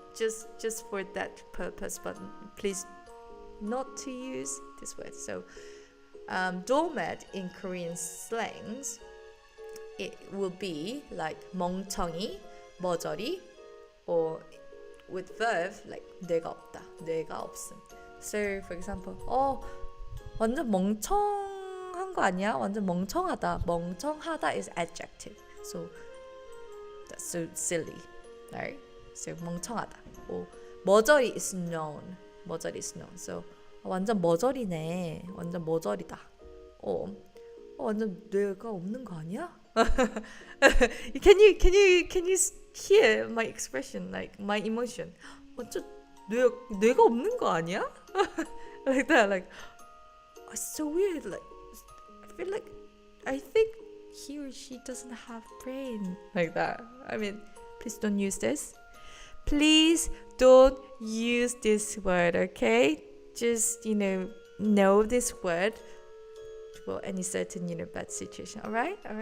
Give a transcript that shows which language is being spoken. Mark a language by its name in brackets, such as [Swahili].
[English] Just for that purpose, but please not to use this word. So doormat in Korean slangs, it will be like 멍청이, 머저리, or with verb like [Korean] 뇌가 없다, 뇌가 없음. So for example, 완전 멍청한 거 아니야? 완전 멍청하다. [English] 멍청하다 is adjective. So that's so silly, right? So 멍청하다. or 머저리 is known. 머저리 is known. [Korean] So 완전 머저리네. 완전 머저리다. 완전 뇌가 없는 거 아니야? [English] Can you hear my expression, like my emotion? [Korean] 완전 뇌가 없는 거 아니야? [English] Like that, like it's so weird. Like I think he or she doesn't have brain, like that. I mean, please don't use this. Please don't use this word, okay? Just know this word for any certain bad situation. All right.